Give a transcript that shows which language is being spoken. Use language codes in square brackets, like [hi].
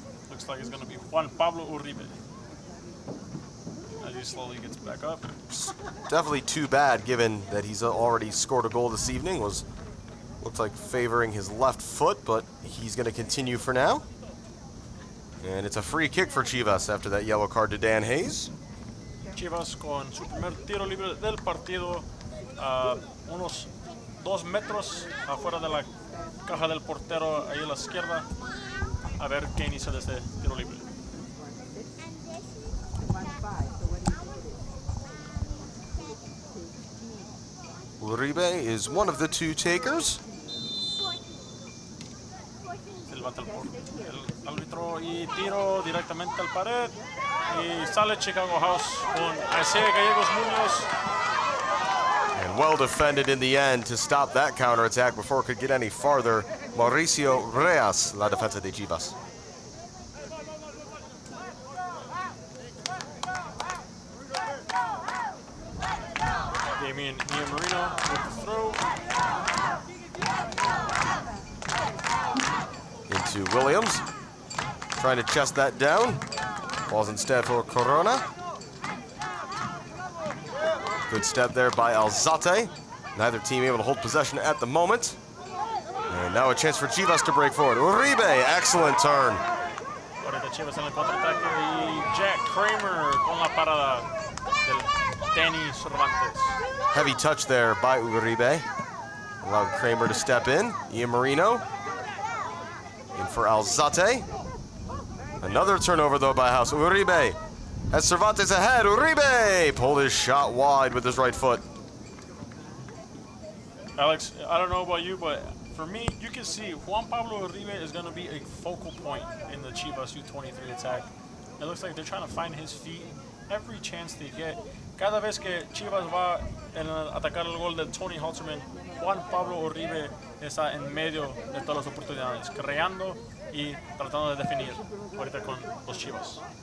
[en] Looks like it's going to be Juan Pablo Uribe. As he slowly gets back up. Definitely too bad, given that he's already scored a goal this evening. Looks like favoring his left foot, but he's going to continue for now. And it's a free kick for Chivas after that yellow card to Dan Hayes. [es] Chivas con su primer tiro libre del partido, unos 2 metros afuera de la caja del portero, ahí a la izquierda. A ver qué inicia de este tiro libre. [en] Uribe is one of the 2 takers. [es] Se levanta el árbitro y tiro directamente al pared. Y sale Chicago House con Isaiah Gallegos Munoz. [en] And well defended in the end to stop that counterattack before it could get any farther. [es] Mauricio Reyes, la defensa de Chivas. [en] Ian Moreno with the throw. Into Williams. Trying to chest that down. Ball's instead for Corona. Good step there by Alzate. Neither team able to hold possession at the moment. And now a chance for Chivas to break forward. Uribe, excellent turn. [es] Ahorita Chivas en el contraataque y Jack Kramer con la parada del Danny Cervantes. [en] Heavy touch there by Uribe. Allowed Kramer to step in. Ian Moreno. In for Alzate. Another turnover though by House. Uribe has Cervantes ahead. Uribe pulled his shot wide with his right foot. Alex, I don't know about you, but for me, you can see Juan Pablo Uribe is going to be a focal point in the Chivas U-23 attack. It looks like they're trying to find his feet every chance they get. [es] Cada vez que Chivas va a atacar el gol de Tony Halterman, Juan Pablo Uribe está en medio de todas las oportunidades, creando y tratando de definir ahorita con los Chivas.